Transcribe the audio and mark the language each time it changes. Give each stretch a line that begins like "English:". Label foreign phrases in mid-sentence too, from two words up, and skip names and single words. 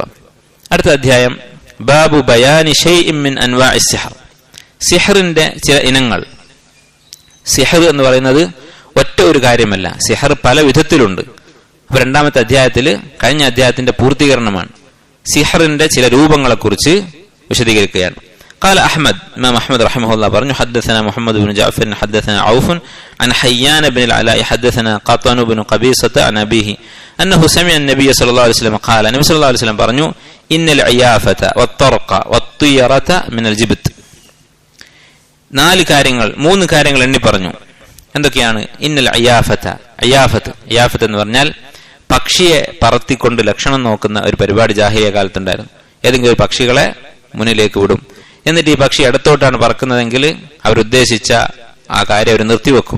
Malayalam: അടുത്ത അധ്യായം
Arabic: باب بيان شيء من أنواع السحر.
Malayalam: സിഹറിന്റെ ചില ഇനങ്ങൾ. സിഹർ എന്ന് പറയുന്നത് ഒറ്റ ഒരു കാര്യമല്ല, സിഹർ പല വിധത്തിലുണ്ട്. അപ്പൊ രണ്ടാമത്തെ അധ്യായത്തിൽ, കഴിഞ്ഞ അധ്യായത്തിന്റെ പൂർത്തീകരണമാണ്, സിഹറിന്റെ ചില രൂപങ്ങളെക്കുറിച്ച് വിശദീകരിക്കുകയാണ്.
Arabic: قال أحمد إمام أحمد رحمه الله برنو حدثنا محمد بن جعفر حدثنا عوف عن حيان بن العلاء حدثنا قطن بن قبيصة عن أبيه أنه سمع النبي صلى الله عليه وسلم قال النبي صلى الله عليه وسلم برنو إن العيافة والطرق والطيرة من الجبت.
Malayalam: മൂന്ന് കാര്യങ്ങൾ എണ്ണി പറഞ്ഞു. എന്തൊക്കെയാണ്?
Arabic: إن العيافة
Malayalam: എന്ന് പറഞ്ഞാൽ പക്ഷിയെ പറത്തിക്കൊണ്ട് ലക്ഷണം നോക്കുന്ന ഒരു പരിപാടി ജാഹിലിയ്യ കാലത്തുണ്ടായിരുന്നു. ഏതെങ്കിലും ഒരു പക്ഷികളെ മുന്നിലേക്ക് വിടും, എന്നിട്ട് ഈ പക്ഷി ഇടത്തോട്ടാണ് പറക്കുന്നതെങ്കിൽ അവരുദ്ദേശിച്ച ആ കാര്യം അവർ നിർത്തിവെക്കും.